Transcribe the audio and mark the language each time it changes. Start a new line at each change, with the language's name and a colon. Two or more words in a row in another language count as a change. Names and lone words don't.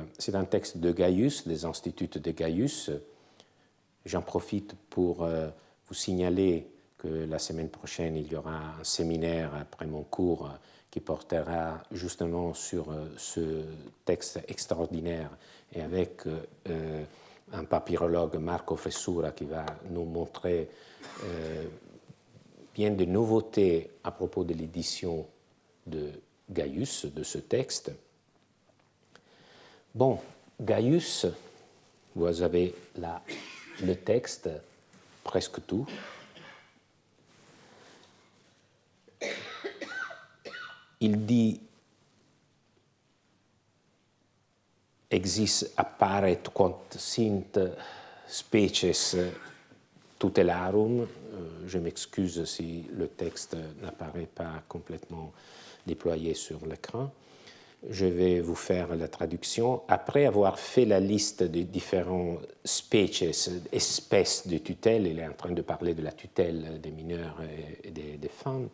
French: C'est un texte de Gaius, des Instituts de Gaius. J'en profite pour vous signaler que la semaine prochaine, il y aura un séminaire après mon cours qui portera justement sur ce texte extraordinaire et avec un papyrologue, Marco Fressura, qui va nous montrer bien des nouveautés à propos de l'édition de Gaius, de ce texte. Bon, Gaius, vous avez là le texte, presque tout.
Latin: Il dit exis apparet quod sint species tutelarum.
French: Je m'excuse si le texte n'apparaît pas complètement déployé sur l'écran. Je vais vous faire la traduction. Après avoir fait la liste des différents species, espèces de tutelle, il est en train de parler de la tutelle des mineurs et des femmes.